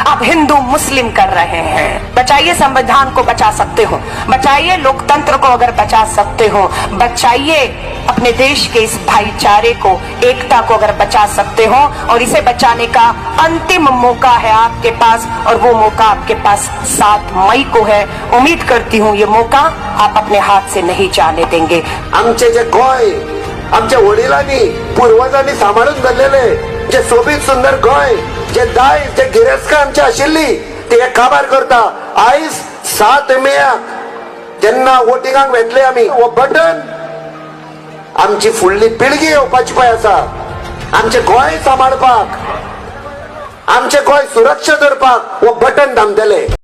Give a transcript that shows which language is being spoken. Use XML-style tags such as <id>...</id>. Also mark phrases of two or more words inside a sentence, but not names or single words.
<hi>आप हिंदू मुस्लिम कर रहे हैं। बचाइए संविधान को, बचा सकते हो, बचाइए लोकतंत्र को अगर बचा सकते हो, बचाइए अपने देश के इस भाईचारे को, एकता को अगर बचा सकते हो, और इसे बचाने का अंतिम मौका है आपके पास, और वो मौका आपके पास 7 मई को है। उम्मीद करती हूँ ये मौका आप अपने हाथ से नहीं जाने देंगे।</hi> <kok>आमचे जे गोय आमच्या वडिलांनी पूर्वजांनी सांभाळून धरलेले जे सोबीत सुंदर गोय, जे दायज, जे गिरेस्का आमची आशिल्ली ते एक काबार करता। आयज 7 मेक जेन्ना वोटिंगाक वेतले आमी, हो बटन आमची फुडली पिळगी येवपाची पळय आसा, आमचे गोंय सांबाळपाक, आमचे गोंय सुरक्षा धरपाक हो बटन दामतले।</kok>